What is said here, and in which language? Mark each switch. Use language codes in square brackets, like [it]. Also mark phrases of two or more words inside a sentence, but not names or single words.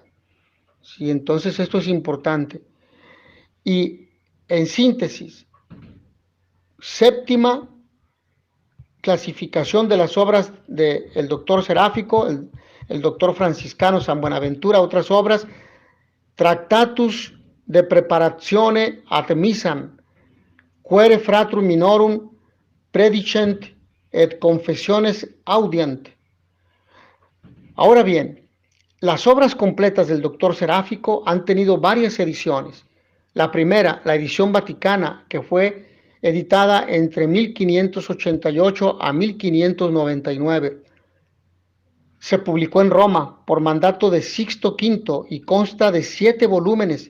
[es] Sí, entonces esto es importante. Y en síntesis, séptima clasificación de las obras del doctor Seráfico, el doctor franciscano San Buenaventura, otras obras, Tractatus de Preparatione ad Missam, Quere Fratrum Minorum Predicent et Confessiones Audient. Ahora bien, las obras completas del doctor Seráfico han tenido varias ediciones. La primera, la edición vaticana, que fue editada entre 1588 a 1599. Se publicó en Roma por mandato de Sixto V y consta de 7 volúmenes.